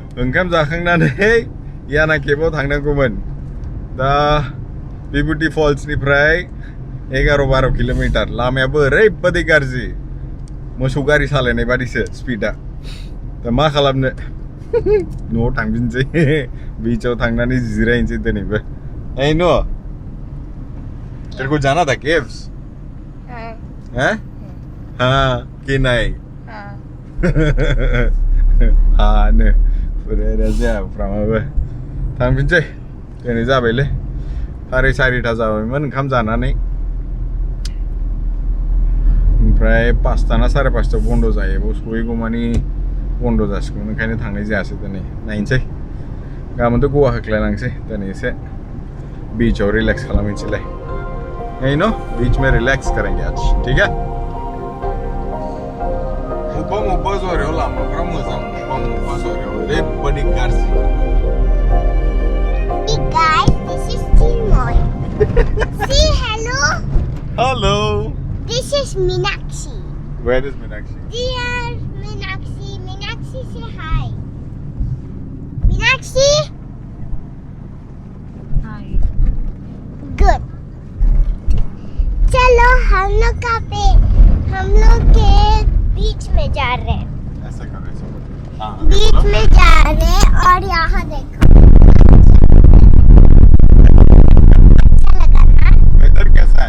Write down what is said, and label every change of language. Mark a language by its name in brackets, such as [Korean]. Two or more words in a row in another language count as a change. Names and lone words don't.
[Bodo] ओंखाम जाखांनानै याना केबाव थांनांगौमोन दा विभुति फल्सनिफ्राय 11-12 किल'मिटार लामायाबो ओरैबादि गाज्रि मोसौ गारि सालायनाय बादिसो स्पिडा दा मा खालामनो न'आव थांफिनसै बीचाव थांनानै जिरायनोसै दिनैबो Hey no [Hindi] तेरे को जाना था केव्स हैं हाँ कि नहीं [Bodo] हाँ नो फुरायना जाफ्रामाबो थांफिनसै दिनै जाबायलै 4:30 जाबायमोन ओंखाम जानानै ओमफ्राय 5 ना 5:30 बन्द जायो बाव सहैगौमानि बन्द जासिगौमोन ओंखायनो थांनाय जायासै दिनै नायनोसै गाबोनथ' गवा होख्लायलांसै दिनै एसे बीचाव रिलेक्स खालामहैनोसैलाय [Hindi] यही नो बीच में रिलैक्स करेंगे आज ठीक है [Bodo] मुब्बा जरायाव लामाफ्रा मोजां मुब्बा जरायाव ओरैबादि गाज्रि [English] Hey guys, this is Timoy. Say hello. Hello. This is Meenakshi. Where is Meenakshi? Dear Meenakshi, Meenakshi say hi. Meenakshi? Hi. Good. [Hindi] चलो हम लोग के बीच में जा रहे हैं ऐसा कर ऐसा हाँ बीच में जा रहे हैं और यहाँ देखो अच्छा लगा ना वेदर कैसा है